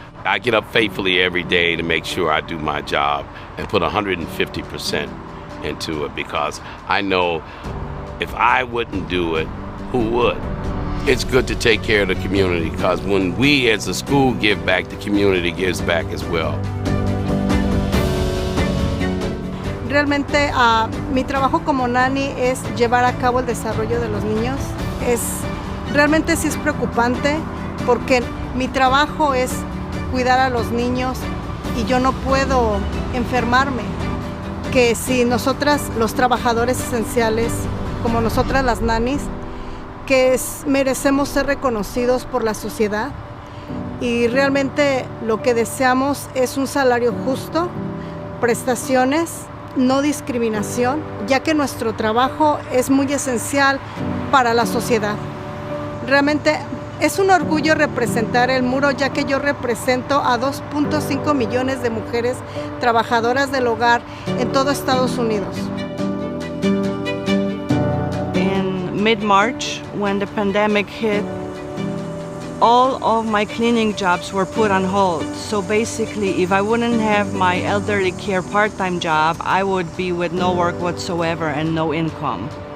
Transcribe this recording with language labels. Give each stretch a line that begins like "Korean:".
English: I get up faithfully every day to make sure I do my job and put 150% into it, because I know if I wouldn't do it, who would? It's good to take care of the community, because when we as a school give back, the community gives back as well.
Spanish: Realmente mi trabajo como nani es llevar a cabo el desarrollo de los niños. Realmente sí es preocupante, porque mi trabajo es cuidar a los niños y yo no puedo enfermarme. Que si nosotras, los trabajadores esenciales, como nosotras las nanis, que merecemos ser reconocidos por la sociedad, y realmente lo que deseamos es un salario justo, prestaciones, no discriminación, ya que nuestro trabajo es muy esencial para la sociedad. Realmente es un orgullo representar el muro, ya que yo represento a 2.5 millones de mujeres trabajadoras del hogar en todo Estados Unidos.
English: In mid-March, when the pandemic hit, all of my cleaning jobs were put on hold. So basically, if I wouldn't have my elderly care part-time job, I would be with no work whatsoever and no income.